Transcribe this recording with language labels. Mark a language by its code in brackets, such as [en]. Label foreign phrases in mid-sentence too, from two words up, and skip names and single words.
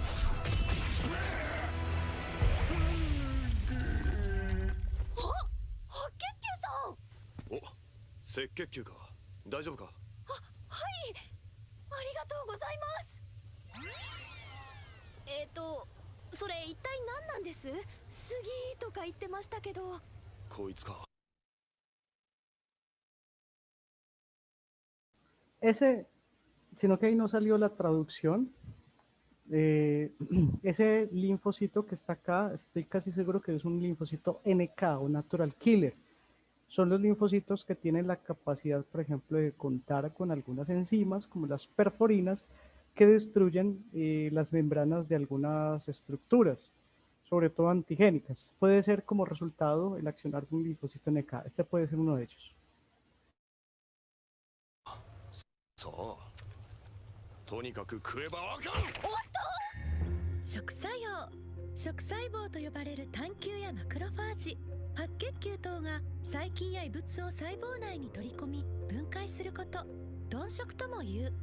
[ja] 白血球さん。お、赤血球か。大丈夫か。はい、ありがとうございます。それ一体何なんです？スギーとか言ってましたけど。こいつか。 [es] Ese, sino que ahí no salió la traducción. Ese linfocito que está acá, estoy casi seguro que es un linfocito NK o [en] Natural Killer. [es] Son los linfocitos que tienen la capacidad, por ejemplo, de contar con algunas enzimas, como las perforinas, que destruyen las membranas de algunas estructuras, sobre todo antigénicas. Puede ser como resultado el accionar de un linfocito NK. Este puede ser uno de ellos. [ja] そう。とにかく食えばわかる。食作用。食細胞と呼ばれる単球やマクロファージ、白血球等が細菌や異物を細胞内に取り込み分解すること、鈍食とも言う。